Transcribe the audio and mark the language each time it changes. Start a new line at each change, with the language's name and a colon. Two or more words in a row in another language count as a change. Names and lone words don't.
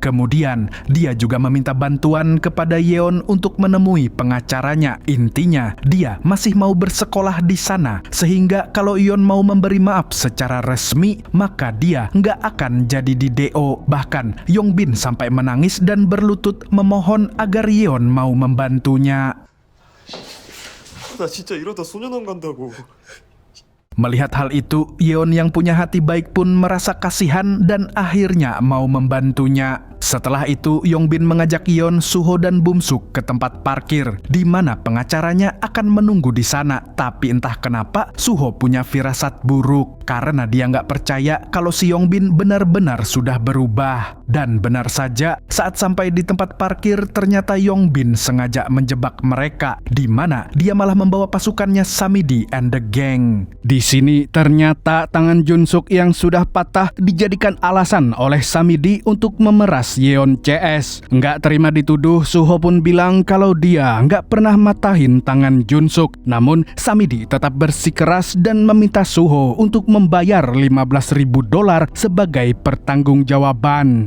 Indonesian: Kemudian, dia juga meminta bantuan kepada Yeon untuk menemui pengacaranya. Intinya, dia masih mau bersekolah di sana, sehingga kalau Yeon mau memberi maaf secara resmi, maka dia nggak akan jadi di-DO. Bahkan, Yongbin sampai menangis dan berlutut memohon agar Yeon mau membantunya.
Korean: 나 진짜 이러다 소년원 간다고.
Indonesian: Melihat hal itu, Yeon yang punya hati baik pun merasa kasihan dan akhirnya mau membantunya. Setelah itu, Yongbin mengajak Yeon, Suho, dan Bumsuk ke tempat parkir, di mana pengacaranya akan menunggu di sana. Tapi entah kenapa, Suho punya firasat buruk, karena dia nggak percaya kalau si Yongbin benar-benar sudah berubah. Dan benar saja, saat sampai di tempat parkir, ternyata Yongbin sengaja menjebak mereka, di mana dia malah membawa pasukannya Samidi and the Gang. Di sini, ternyata tangan Junsuk yang sudah patah dijadikan alasan oleh Samidi untuk memeras Yeon CS. Nggak terima dituduh, Suho pun bilang kalau dia nggak pernah matahin tangan Junsuk. Namun Samidi tetap bersikeras dan meminta Suho untuk membayar $15.000 sebagai pertanggungjawaban.